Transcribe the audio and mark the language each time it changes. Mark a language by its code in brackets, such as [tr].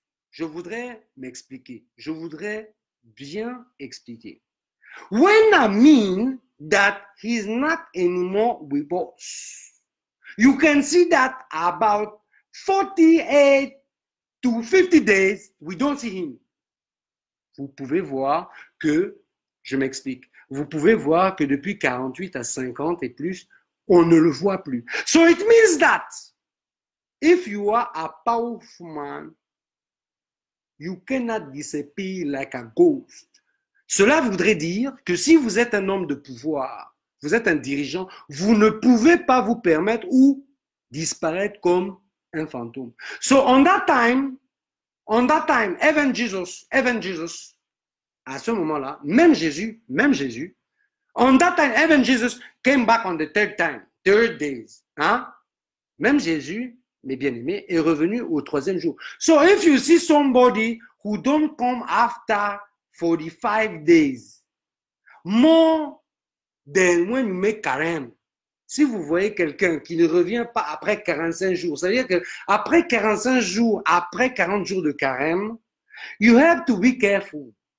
[fr] Je voudrais m'expliquer. Je voudrais bien expliquer. [en] When I mean that he's not anymore with us, you can see that about 48 to 50 days, we don't see him. [fr] Vous pouvez voir que, je m'explique, vous pouvez voir que depuis 48 à 50 et plus, on ne le voit plus. [en] So it means that if you are a powerful man, you cannot disappear like a ghost. [fr] Cela voudrait dire que si vous êtes un homme de pouvoir, vous êtes un dirigeant, vous ne pouvez pas vous permettre ou disparaître comme un fantôme. [en] So on that time, even Jesus, [fr] à ce moment-là, même Jésus, [en] on that time, even Jesus came back on the third days. Hein? [fr] Même Jésus, mes bien-aimés, est revenu au troisième jour. [en] So if you see somebody who don't come after 45 days, more than when you make carême, [fr] si vous voyez quelqu'un qui ne revient pas après 45 jours, ça veut dire qu'après 45 jours, après 40 jours de carême, [en] you have to be careful.